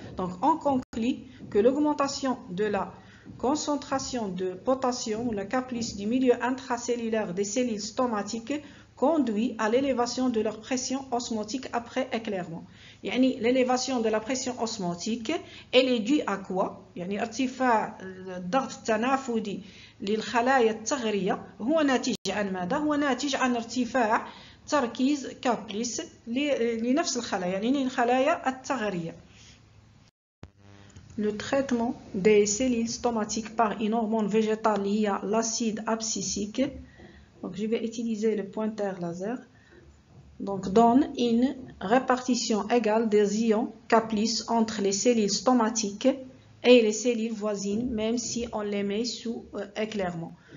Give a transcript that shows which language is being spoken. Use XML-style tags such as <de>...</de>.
<fr>Donc, on conclut que l'augmentation de la concentration de potassium ou la K+ du milieu intracellulaire des cellules stomatiques conduit à l'élévation de leur pression osmotique après éclairement. L'élévation de la pression osmotique, elle est due à quoi?</fr> <ar>ارتفاع الضغط التنافسي للخلايا الثغرية هو ناتج عن ماذا؟ هو ناتج عن ارتفاع تركيز K+ لنفس الخلايا الخلايا الثغرية.</ar> <fr>Le traitement des cellules stomatiques par une hormone végétale liée à l'acide abscisique, donc je vais utiliser le pointeur laser, donc donne une répartition égale des ions K+ entre les cellules stomatiques et les cellules voisines, même si on les met sous éclairement.</fr>